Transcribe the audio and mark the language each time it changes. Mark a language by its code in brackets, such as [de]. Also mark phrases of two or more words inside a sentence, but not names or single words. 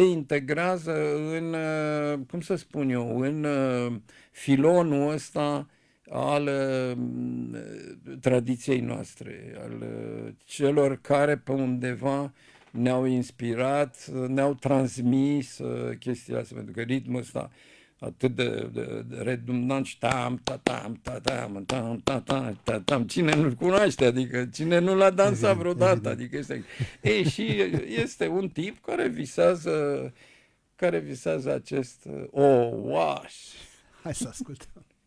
[ro] integrează în, cum să spun eu, în filonul ăsta al tradiției noastre, al celor care pe undeva ne-au inspirat, ne-au transmis chestia asta, pentru că ritmul ăsta atât de redundant și tam, ta, tam, ta, tam, tam, ta, ta, ta, tam. Cine nu-l cunoaște, adică cine nu l-a dansat vreodată, adică este... Ei, și este un tip care visează acest Oaș. Hai să ascultăm.